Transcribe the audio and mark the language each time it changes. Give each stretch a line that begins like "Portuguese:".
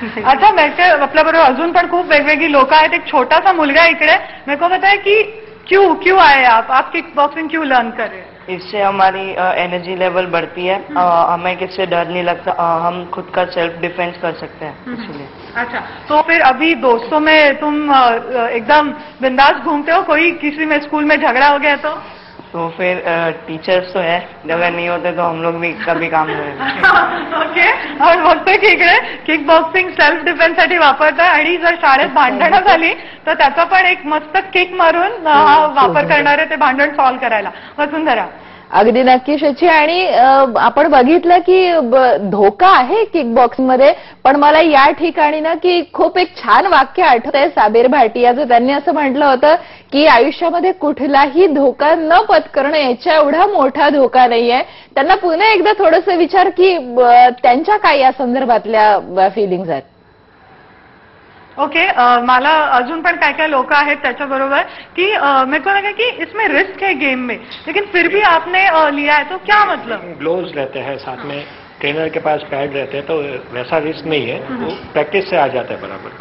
Marathi: अच्छा, आपल्याबरोबर अजून पण खूप वेगवेगळी लोक आहेत. एक छोटासा मुलगा इकडे,
Hindi: मेरे को बताया कि क्यों आए आप किक बॉक्सिंग क्यों लर्न कर रहे हैं? इससे हमारी एनर्जी लेवल बढ़ती है, हमें किससे डर नहीं लगता, हम खुद का सेल्फ डिफेंस कर सकते हैं, इसलिए. अच्छा, तो फिर अभी दोस्तों में तुम एकदम बिंदास घूमते हो? कोई किसी में स्कूल में झगड़ा हो गया तो फिर टीचर्स तो है, अगर नहीं होते तो हम लोग भी कभी काम करेंगे. ओके.
Marathi: और बघतोय की इकडे किक बॉक्सिंग सेल्फ डिफेन्स साठी वापरतात, आणि जर शाळेत भांडणं झाली तर त्याचा पण एक मस्त किक मारून वापर करणारे ते भांडण सॉल्व्ह करायला. वसुंधरा, अगदी नक्की शची. आणि आपण बघितलं की धोका आहे किक बॉक्सिंग मध्ये, पण मला या ठिकाणी ना की खूप एक छान वाक्य आठवतंय साबीर भाटियाचं. त्यांनी असं म्हटलं होतं की आयुष्यामध्ये कुठलाही धोका न पत्करणं याच्या एवढा मोठा धोका नाहीये. त्यांना पुन्हा एकदा थोडंसं विचार की त्यांच्या काय या संदर्भातल्या फिलिंग्स आहेत. ओके. मला अजून पण काय काय लोक आहेत त्याच्याबरोबर की
Hindi: मेरे को लगा कि इसमें रिस्क है गेम में, लेकिन फिर भी आपने लिया है, तो क्या मतलब? ग्लोव्स रहते हैं साथ में, ट्रेनर के पास पैड रहते हैं, तो वैसा रिस्क नहीं है, वो प्रैक्टिस से आ जाता है बराबर.